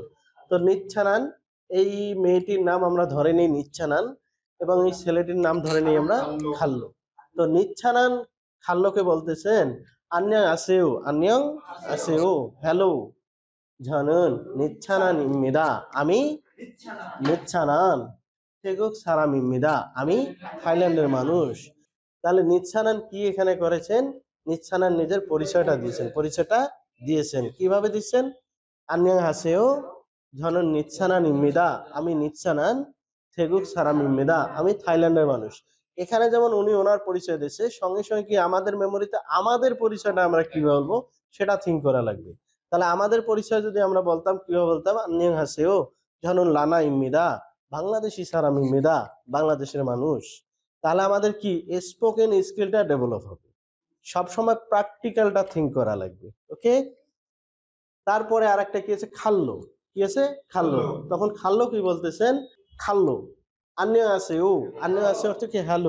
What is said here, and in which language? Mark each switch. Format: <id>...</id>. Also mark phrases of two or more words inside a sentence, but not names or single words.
<bn>তো নিচ্ছানান এই মেয়েটির নাম আমরা ধরে নিই নিচ্ছানান এবং এই ছেলেটির নাম ধরে নিই আমরা খাল্লো। তো নিচ্ছানান খাল্লোকে বলতেছেন</bn> <ko>안녕하세요</ko> <bn>হ্যালো</bn> <ko>저는 নিচ্ছানান입니다।</ko> <bn>আমি নিচ্ছানান।</bn> <ko>태국 사람입니다।</ko> <bn>আমি থাইল্যান্ডের মানুষ। তাহলে নিচ্ছানান কি এখানে করেছেন? নিচ্ছানান নিজের পরিচয়টা দিয়েছেন। কিভাবে দিচ্ছেন?</bn> <ko>안녕하세요 저는 নিচ্ছানান입니다।</ko> <bn>আমি নিচ্ছানান।</bn> <ko>태국 사람입니다।</ko> <bn>আমি থাইল্যান্ডের মানুষ। এখানে যেমন উনি ওনার পরিচয় দিয়েছে, সঙ্গে সঙ্গে কি আমাদের মেমোরিতে আমাদের পরিচয়টা আমরা কি বলবো সেটা থিঙ্ক করা লাগবে। তাহলে আমাদের পরিচয় যদি আমরা বলতাম, কিভাবে বলতাম?</bn> <ko>안녕하세요 저는 라나입니다।</ko> <bn>বাংলাদেশি সারামিমিদা, বাংলাদেশের মানুষ। তাহলে আমাদের কি স্পোকেন স্কিলটা ডেভেলপ হবে। সবসময় প্র্যাকটিক্যালটা থিঙ্ক করা লাগবে। ওকে, তারপরে আরেকটা কি আছে? খাল্লো। কি আছে? খাল্লো। তখন খাল্লো কি বলতেছেন? খাল্লো 안녕하세요 অর্থ কি? হ্যালো।</bn>